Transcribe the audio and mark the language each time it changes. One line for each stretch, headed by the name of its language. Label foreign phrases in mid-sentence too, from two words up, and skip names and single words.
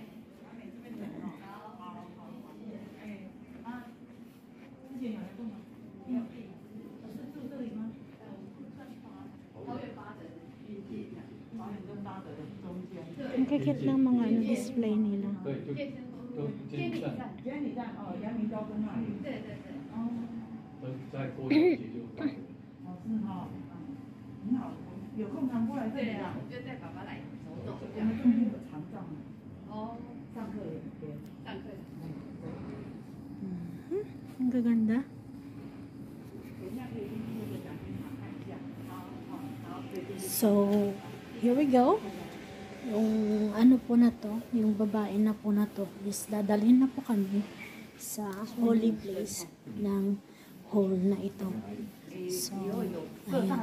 Filipino: Ang kikit ng mga display nila.
Chinese: 都监理站。监理站哦，阳明高中那里。对对对。哦。再过一节就到。哦，是哈。很好，有空常过来这里啊。我就带爸爸来走走。我们这边有长照。哦。上课也对。上课。
Filipino: Ang gaganda.
English: So, here we go.
Filipino: Yung ano po na to, yung babae na po na to, is dadalhin na po kami sa
English: holy place
Filipino: ng hall na ito. So, ayan.